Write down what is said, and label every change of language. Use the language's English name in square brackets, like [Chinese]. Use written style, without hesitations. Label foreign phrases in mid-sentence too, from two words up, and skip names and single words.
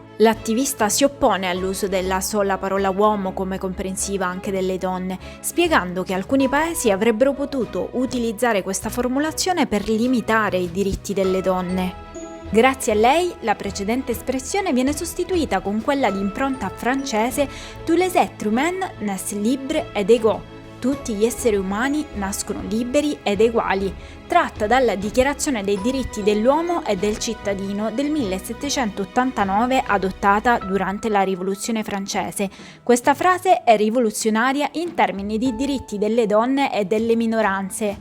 [Italian] L'attivista si oppone all'uso della sola parola uomo come comprensiva anche delle donne, spiegando che alcuni paesi avrebbero potuto utilizzare questa formulazione per limitare i diritti delle donne. Grazie a lei, la precedente espressione viene sostituita con quella di impronta francese [French] Tous les êtres humains naissent libres et égaux. [Italian] Tutti gli esseri umani nascono liberi ed eguali, tratta dalla Dichiarazione dei diritti dell'uomo e del cittadino del 1789 adottata durante la Rivoluzione francese. Questa frase è rivoluzionaria in termini di diritti delle donne e delle minoranze.